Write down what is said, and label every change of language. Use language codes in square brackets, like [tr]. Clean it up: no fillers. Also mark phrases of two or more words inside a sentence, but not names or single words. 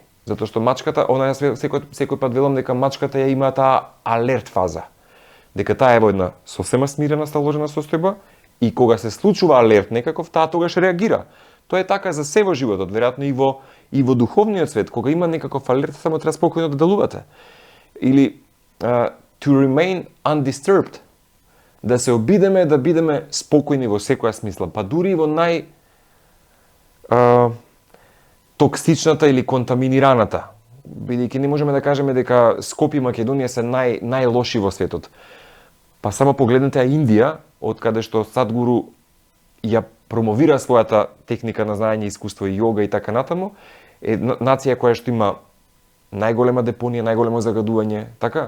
[mk] Затоа што мачката, она секој пат велам дека мачката ја има таа алерт фаза. Дека таа е во една сосема смирена, сталожена состојба и кога се случува алерт некаков, таа тогаш реагира. Тоа е така за се во животот, веројатно и во духовниот свет, кога има некаков алерт, само треба спокојно да делувате. [en] Или to remain undisturbed, [mk] да се обидеме да бидеме спокојни во секоја смисла, па дури и во токсичната или контаминираната, бидејќи не можеме да кажеме дека Скопје и Македонија се најлоши во светот. Па само погледнете Индија, од каде што Садгуру ја промовира својата техника на знаење, искуство и јога и така натаму, е нација која што има најголема депонија, најголемо загадување, така?